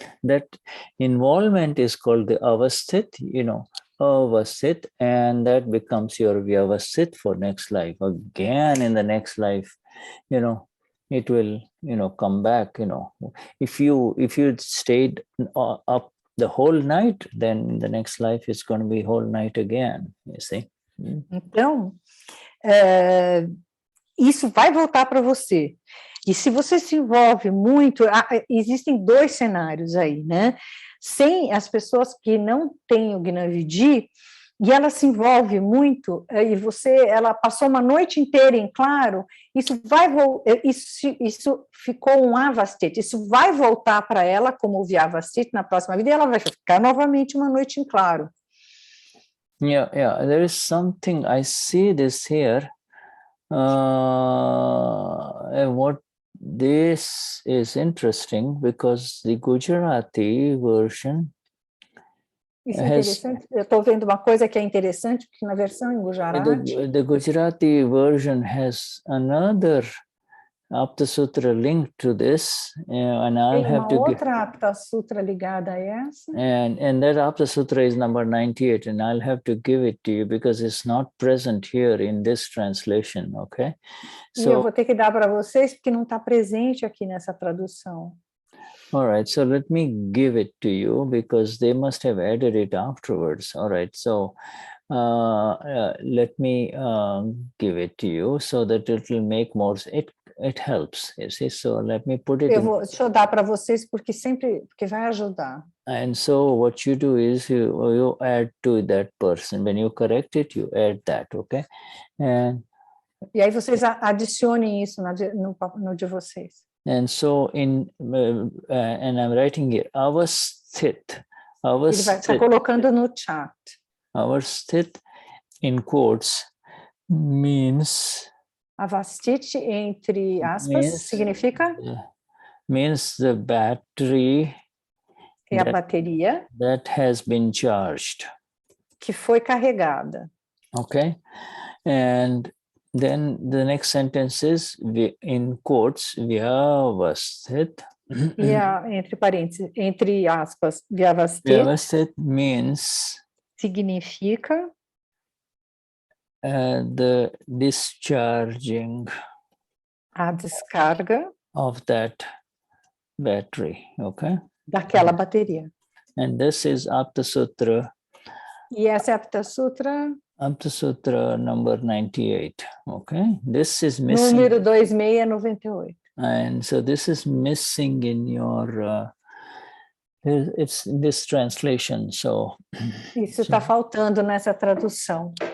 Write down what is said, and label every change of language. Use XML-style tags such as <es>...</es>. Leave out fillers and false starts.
<en>That involvement is called the Avasthit, Avasthit, and that becomes your Vyavasthit for next life. Again, in the next life, it will, come back, If you stayed up the whole night, then in the next life it's going to be whole night again, you see?</en> <pt>Então, isso vai voltar para você. E se você se envolve muito, existem dois cenários aí, né? Sem as pessoas que não têm o Gnavidi, e ela se envolve muito, e ela passou uma noite inteira em claro, isso ficou um Avasthit, isso vai voltar para ela como Vyavasthit na próxima vida, e ela vai ficar novamente uma noite em claro.</pt> <en>Yeah, there is something, I see this here, what this is interesting, because the Gujarati version.</en> <pt>Isso é interessante. Eu estou vendo uma coisa que é interessante, porque na versão em Gujarati...</pt> <en>The Gujarati version has another Aptasutra linked to this, and I'll have to give...</en> <pt>outra Aptasutra ligada a essa.</pt> <en>And that Aptasutra is number 98, and I'll have to give it to you because it's not present here in this translation, okay?</en> <pt>E eu vou ter que dar para vocês porque não está presente aqui nessa tradução.</pt> <en>All right, so let me give it to you because they must have added it afterwards. All right, so let me give it to you so that it will make more. It helps, you see. So let me put it.</en> <pt>Deixa eu dar para vocês porque vai ajudar.</pt> <en>And so what you do is you add to that person. When you correct it, you add that, okay?</en> <pt>E aí vocês adicionem isso no de vocês.</pt> <en>And so and I'm writing here, Avasthit.</en> <pt>Ele vai estar colocando no chat.</pt> <en>Avasthit in quotes means.</en> <pt>Avasthit entre aspas significa?</pt> <en>Means the battery.</en> <pt>É a bateria.</pt> <en>That has been charged.</en> <pt>Que foi carregada.</pt> <en>Okay, and then the next sentence is in quotes, Vyavasthit.</en> <pt>E entre parênteses, entre aspas, Vyavasthit</pt> <en>Vyavasthit means</en> <pt>significa</pt> <en>the discharging</en> <pt>a descarga</pt> <en>of that battery. Okay,</en> <pt>daquela bateria.</pt> <en>and this is Aptasutra.</en> <pt>E essa é a Aptasutra</pt> <en>Aptasutra number 98. Okay, this is missing.</en> <pt>número 2698.</pt> <en>And so this is missing in your, it's this translation. So,</en> <pt>Isso está faltando nessa tradução.</pt>